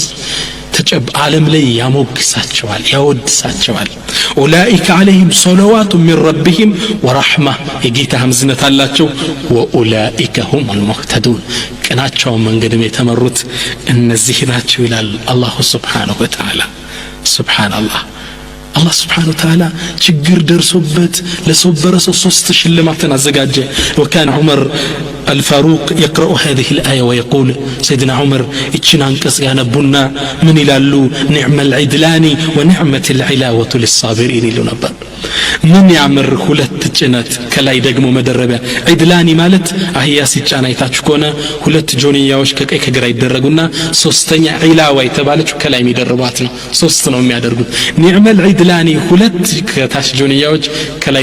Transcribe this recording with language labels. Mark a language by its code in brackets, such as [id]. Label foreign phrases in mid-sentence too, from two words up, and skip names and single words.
[am] ተጨብ ዓለም ላይ ያሞግሳቸዋል ያወድሳቸዋል [ar] أولئك عليهم صلوات من ربهم ورحمة [am] የጌታ ህምዝነት አላቸው [ar] وأولئك هم المهتدون [am] ቀናቸው መንገድም የተመሩት እነዚህ ናቸው ይላል አላህ [ar] سبحانه وتعالى سبحان الله الله سبحانه وتعالى [am] ችግር ደርሶበት ለሶበረ ሰው ሶስት ሽልማትን አዘጋጀ [ar] وكان عمر الفاروق يقرأ هذه الآية ويقول سيدنا عمر [am] እቺን አንቀጽ ያነቡና ምን ይላሉ [ar] نعم العدلان ونعمة العلاوة للصابرين [am] ይሉ ነበር ምን ያምር ሁለት ጭነት ከላይ ደግሞ መደረቢያ ዒድላኒ ማለት አህያ ሲጫና አይታችሁ ከሆነ ሁለት ጆንያዎች ከቀይ ከግራ ይደረጉና ሶስተኛ ዒላዋ የተባለችው ከላይ የሚደርቧት ነው ሶስት ነው የሚያደርጉት [ar] نعم العدلان [am] ሁለት ከታች ጆንያዎች ከላይ